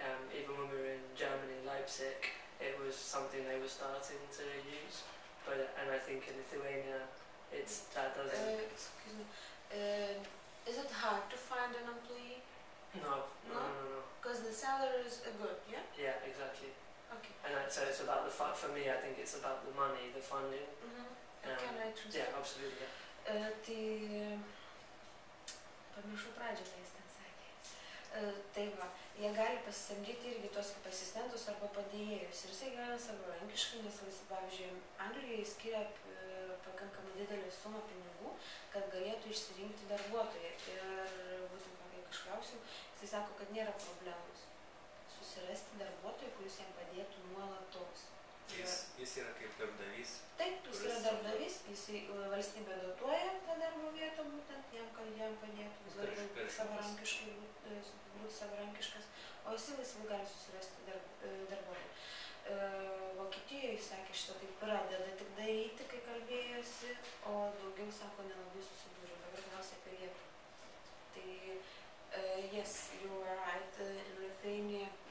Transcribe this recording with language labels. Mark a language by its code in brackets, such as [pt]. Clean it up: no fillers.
[en] Even when we were in Germany, Leipzig, it was something they were starting to use, and I think in Lithuania, that doesn't. Excuse me. Is it hard to find an employee? No. Because the salary is good, yeah? Yeah, exactly. Okay. And so it's about the for me, I think it's about the money, the funding. Can I translate? Yeah, absolutely. [lt] Tai pamiršau pradžią, tai jis ten sakė. Tai va, jie gali pasisamdyti irgi tos kaip asistentus arba padėjėjus. Ir jisai gyvena savarankiškai, nes, pavyzdžiui, Anglijoje skiria pakankamai didelį sumą pinigų, kad galėtų išsirinkti darbuotoją. Ir būtent, kai aš klausiau, jisai sako, kad nėra problemos susirasti darbuotoją, kuris jam padėtų nuolatos. Jis yra kaip darbdavys. Taip, jis yra darbdavys, valstybė dotuoja tą darbo vietą būtent jam, kad jam padėtų. Jis gali būti savarankiškas, o jis laisvai gali susirasti darbuotoją. Vokietijoje, jis sakė, šitą taip pradeda tik daryti, kai kalbėjosi, o daugiau, sako, nelabai susidūrė. Dabar klausia apie Lietuvą. [en] Tai, yes, you are right, in Lithuania.